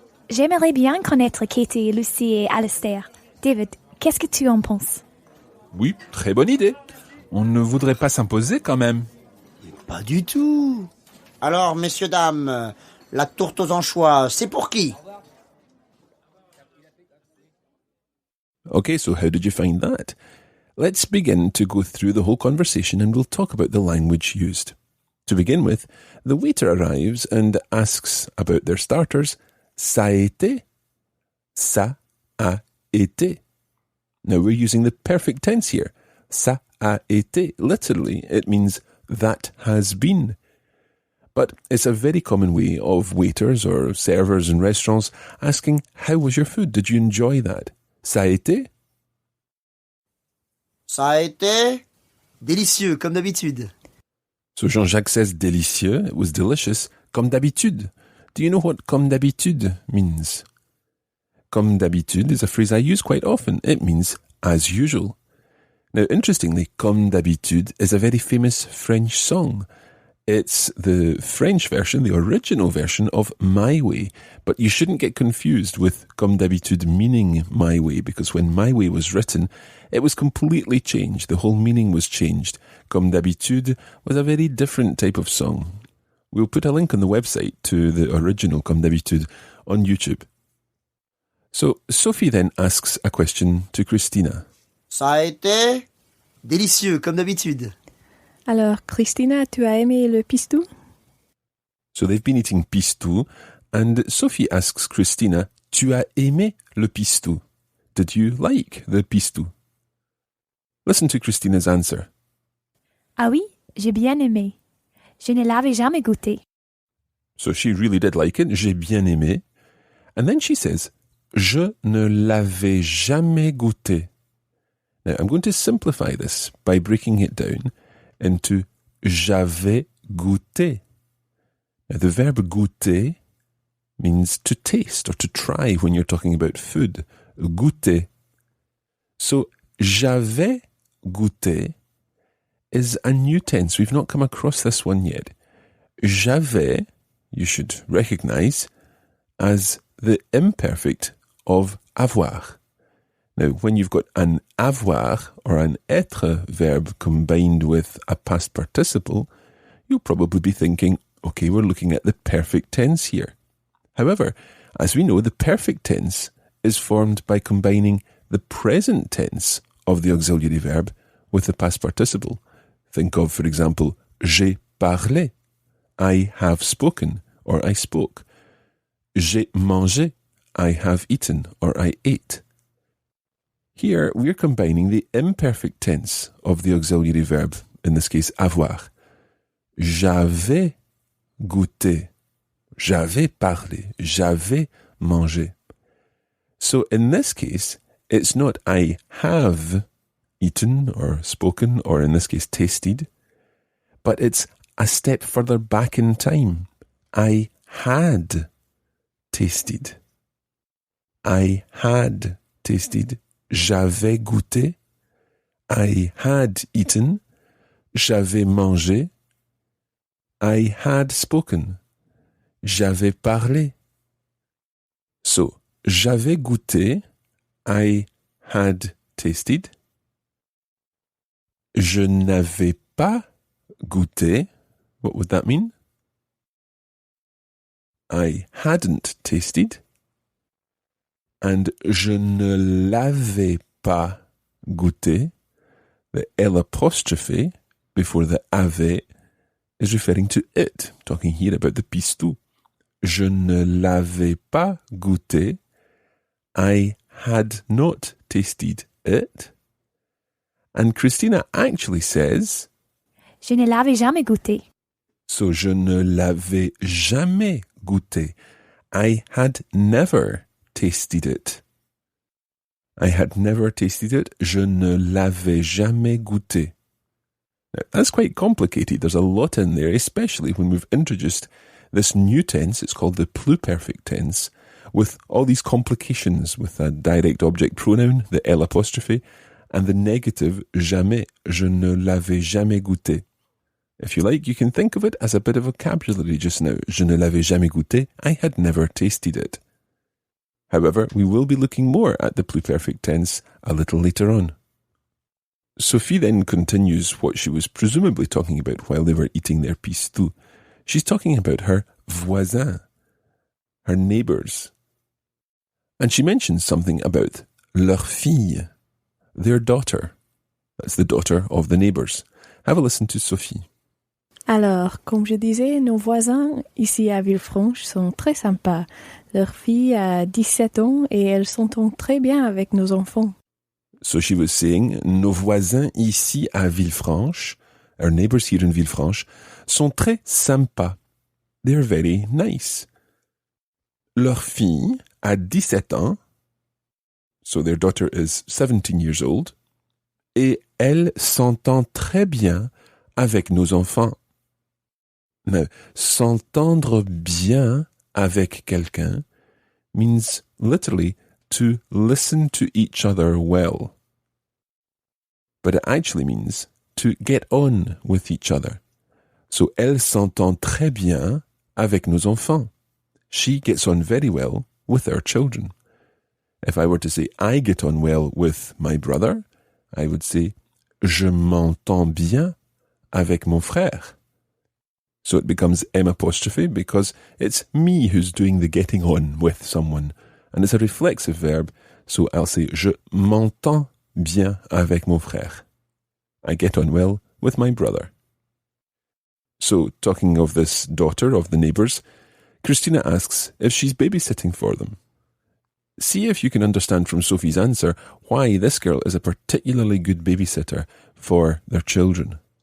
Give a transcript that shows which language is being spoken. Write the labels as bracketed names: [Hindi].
[French] J'aimerais bien connaître Katie, Lucie et Alistair. David, qu'est-ce que tu en penses? Oui, très bonne idée. On ne voudrait pas s'imposer quand même. Pas du tout. Alors, messieurs, dames, la tourte aux anchois, c'est pour qui? [English] Okay, so how did you find that? Let's begin to go through the whole conversation and we'll talk about the language used. To begin with, the waiter arrives and asks about their starters. [French] Ça a été? Ça a été. [English] Now we're using the perfect tense here. [French] Ça a été. [English] Literally, it means that has been. But it's a very common way of waiters or servers in restaurants asking, how was your food? Did you enjoy that? [French] Ça a été? Ça a été délicieux, comme d'habitude. [English] So Jean-Jacques says délicieux. It was delicious. [French] Comme d'habitude. [English] Do you know what [French] comme d'habitude [English] means? [French] Comme d'habitude [English] is a phrase I use quite often. It means as usual. Now, interestingly, comme d'habitude is a very famous French song. It's the French version, the original version of My Way. But you shouldn't get confused with comme d'habitude meaning My Way, because when My Way was written, it was completely changed. The whole meaning was changed. Comme d'habitude was a very different type of song. We'll put a link on the website to the original Comme d'habitude on YouTube. So Sophie then asks a question to Christina. [French] Ça a été délicieux, comme d'habitude. Alors, Christina, tu as aimé le pistou? [English] So they've been eating pistou, and Sophie asks Christina, [French] tu as aimé le pistou? [English] Did you like the pistou? Listen to Christina's answer. [French] Ah oui, j'ai bien aimé. Je ne l'avais jamais goûté. [English] So she really did like it. [French] J'ai bien aimé. [English] And then she says, [French] Je ne l'avais jamais goûté. [English] Now, I'm going to simplify this by breaking it down into [French] j'avais goûté. [English] Now, the verb goûter means to taste or to try when you're talking about food. Goûter. So, [French] j'avais goûté [English] is a new tense. We've not come across this one yet. J'avais, you should recognize, as the imperfect of avoir. Now, when you've got an avoir or an être verb combined with a past participle, you'll probably be thinking, okay, we're looking at the perfect tense here. However, as we know, the perfect tense is formed by combining the present tense of the auxiliary verb with the past participle. Think of, for example, [French] j'ai parlé, [English] I have spoken, or I spoke. [French] J'ai mangé, [English] I have eaten, or I ate. Here, we're combining the imperfect tense of the auxiliary verb, in this case, avoir. [French] J'avais goûté, j'avais parlé, j'avais mangé. [English] So in this case, it's not I have eaten or spoken, or in this case, tasted, but it's a step further back in time. I had tasted. I had tasted. [French] J'avais goûté. [English] I had eaten. [French] J'avais mangé. [English] I had spoken. [French] J'avais parlé. So, j'avais goûté. [English] I had tasted. [French] Je n'avais pas goûté. [English] What would that mean? I hadn't tasted. [French] And je ne l'avais pas goûté. [English] The L apostrophe before the avait is referring to it, talking here about the pistou. [French] Je ne l'avais pas goûté. [English] I had not tasted it. And Christina actually says, [French] Je ne l'avais jamais goûté. So je ne l'avais jamais goûté. [English] I had never tasted it. I had never tasted it. [French] Je ne l'avais jamais goûté. [English] Now, that's quite complicated. There's a lot in there, especially when we've introduced this new tense. It's called the pluperfect tense, with all these complications with a direct object pronoun, the L apostrophe, and the negative jamais. [French] Je ne l'avais jamais goûté. [English] If you like, you can think of it as a bit of vocabulary just now. [French] Je ne l'avais jamais goûté. [English] I had never tasted it. However, we will be looking more at the pluperfect tense a little later on. Sophie then continues what she was presumably talking about while they were eating their pistou. She's talking about her voisins, her neighbours. And she mentions something about [French] leur fille, [English] their daughter. That's the daughter of the neighbours. Have a listen to Sophie. [French] Alors, comme je disais, nos voisins ici à Villefranche sont très sympas. Leur fille a 17 ans et elles s'entendent très bien avec nos enfants. [English] So she was saying, [French] nos voisins ici à Villefranche, [English] our neighbours here in Villefranche, [French] sont très sympas. [English] They're very nice. [French] Leur fille a 17 ans, [English] so their daughter is 17 years old, [French] et elle s'entend très bien avec nos enfants. [English] Now, s'entendre bien avec quelqu'un means literally to listen to each other well. But it actually means to get on with each other. [French] So, elle s'entend très bien avec nos enfants. [English] She gets on very well with our children. If I were to say, I get on well with my brother, I would say, [French] je m'entends bien avec mon frère. [English] So it becomes M apostrophe because it's me who's doing the getting on with someone. And it's a reflexive verb, so I'll say, [French] je m'entends bien avec mon frère. [English] I get on well with my brother. So, talking of this daughter of the neighbours, Christina asks if she's babysitting for them. See if you can understand from Sophie's answer why this girl is a particularly good babysitter for their children.